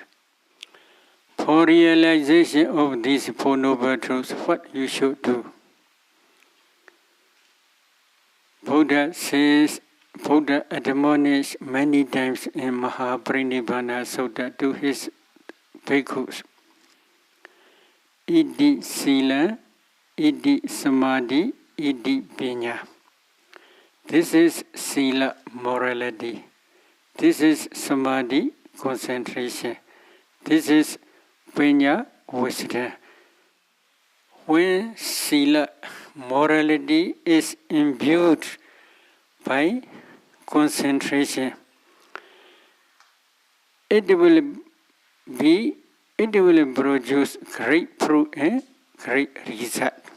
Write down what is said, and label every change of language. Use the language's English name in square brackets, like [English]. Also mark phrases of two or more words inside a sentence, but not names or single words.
[English] For realization of these Four Noble Truths, what you should do? Buddha admonished many times in Mahaparinibbana Sutta to his bhikkhus. [Pali] Iti sila, iti samadhi, iti panya. [English] This is sila, morality. This is samadhi, concentration. This is panya, wisdom. When sila, morality is imbued by concentration, it will produce great fruit and great result.